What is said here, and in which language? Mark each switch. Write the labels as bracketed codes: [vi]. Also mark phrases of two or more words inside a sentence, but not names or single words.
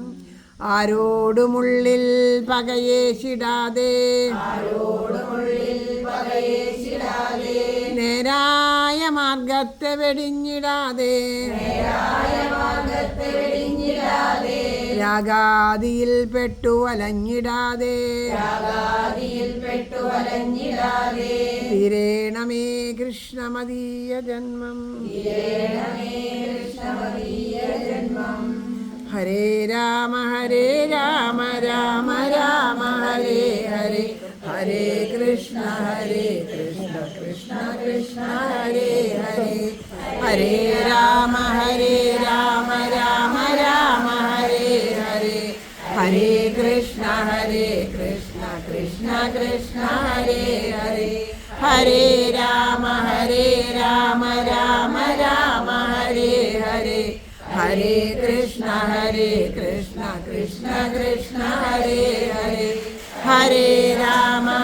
[ml] ആരോടുമുള്ളിൽ പകയേശിടാതെ, നേരായ മാർഗത്തെ വെടിഞ്ഞിടാതെ, രാഗാദിയിൽ പെട്ടു അലഞ്ഞിടാതെ, തീരേണമേ കൃഷ്ണമദീയ ജന്മം, [sa] ഹരേ രാമ രാമ രാമ ഹരേ ഹരേ, ഹരേ കൃഷ്ണ കൃഷ്ണ കൃഷ്ണ ഹരേ ഹരേ, ഹരേ രാമ രാമ രാമ ഹരേ ഹരേ, ഹരേ കൃഷ്ണ കൃഷ്ണ കൃഷ്ണ ഹരേ ഹരേ, ഹരേ രാമ രാമ രാമ ഹരേ ഹരേ, ഹരേ കൃഷ്ണ കൃഷ്ണ കൃഷ്ണ ഹരേ ഹരേ, ഹരേ രാമ